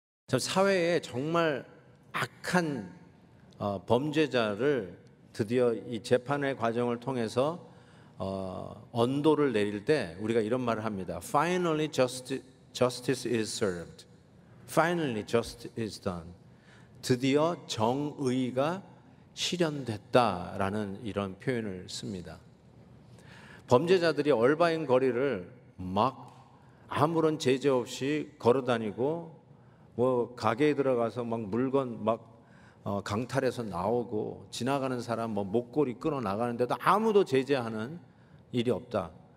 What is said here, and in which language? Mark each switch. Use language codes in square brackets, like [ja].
[ko] 참 사회에 정말 악한 범죄자를 드디어 이 재판의 과정을 통해서 언도를 내릴 때 우리가 이런 말을 합니다. [en] Finally justice is served. Finally justice is done. [ko] 드디어 정의가 실현됐다라는 이런 표현을 씁니다. 범죄자들이 얼바인 거리를 막 아무런 제재 없이 걸어다니고 뭐 가게에 들어가서 막 물건 막 강탈해서 나오고 지나가는 사람 뭐 목걸이 끊어 나가는데도 아무도 제재하는 일이 없다.